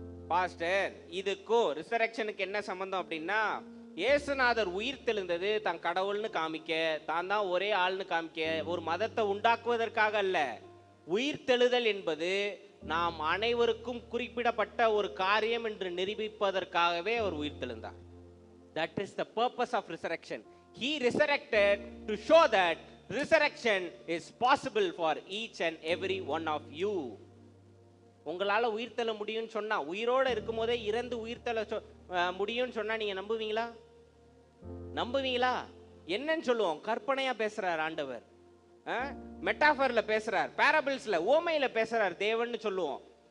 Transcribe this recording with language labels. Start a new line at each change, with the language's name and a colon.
Tamil: Pastor, இதுக்கும் ரிசரக்ஷனுக்கு என்ன சம்பந்தம் அப்படின்னா, இயேசுநாதர் உயிர் தெழுந்தது தான் கடவுள்னு காமிக்க, தான் தான் ஒரே ஆள்னு காமிக்க, ஒரு மதத்தை உண்டாக்குவதற்காக அல்ல. உயிர் தெழுதல் என்பது நாம் அனைவருக்கும் குறிப்பிடப்பட்ட ஒரு காரியம் என்று நிரூபிப்பதற்காகவே அவர் உயிர் தெழுந்தார்.
English: That is the purpose of resurrection. He resurrected to show that resurrection is possible for each and every one of you.
Tamil: உங்களால உயிர் தெழ முடியும்னு சொன்னா, உயிரோட இருக்கும் போதே இறந்து உயிர் தெழ முடியும்னு சொன்னா நீங்க நம்புவீங்களா? நம்புவீங்களா? என்னன்னு சொல்லுவோம்? கற்பனையா பேசுறார் ஆண்டவர், மெட்டாஃபர்ல பேசுறார், பேரபிள்ஸ்ல ஓமையில பேசுறார் தேவன்னு சொல்லுவோம்.